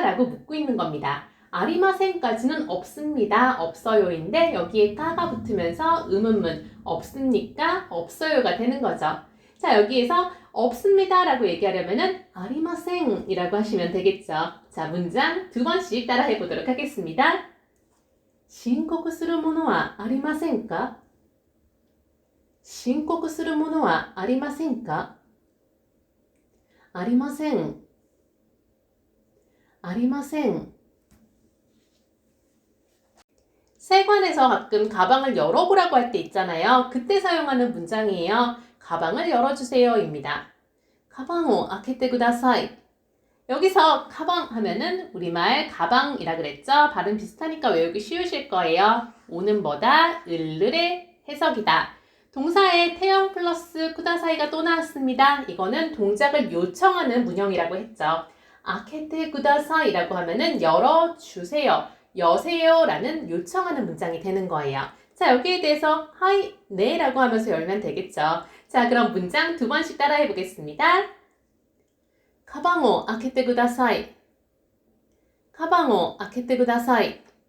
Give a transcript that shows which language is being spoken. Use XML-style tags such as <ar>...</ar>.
<ko>라고 묻고 있는 겁니다. 아리마센까지는 없습니다. 없어요인데 여기에 까가 붙으면서 의문문 없습니까? 없어요가 되는 거죠. 자, 여기에서 없습니다 라고 얘기하려면은 아리마센 이라고 하시면 되겠죠. 자, 문장 두 번씩 따라해 보도록 하겠습니다.</ko> <ja>신고쿠するものはありませんか?申告するものはありませんか? ありません。ありません。</ja> <ko>세관에서 가끔 가방을 열어보라고 할 때 있잖아요. 그때 사용하는 문장이에요. 가방을 열어주세요입니다.</ko> <ja>가방을 開けてください.</ja> <ko>여기서 가방 하면은 우리말 가방이라 그랬죠. 발음 비슷하니까 외우기 쉬우실 거예요. 오는 뭐다? 을을의 해석이다. 동사에 태형 플러스 쿠다사이가 또 나왔습니다. 이거는 동작을 요청하는 문형이라고 했죠. 아케테 쿠다사이라고 하면은 열어주세요, 여세요 라는 요청하는 문장이 되는 거예요. 자, 여기에 대해서 하이, 네 라고 하면서 열면 되겠죠. 자, 그럼 문장 두 번씩 따라해 보겠습니다.</ko> <ja>가방을 開けてください.가방을 開けてください.</ja>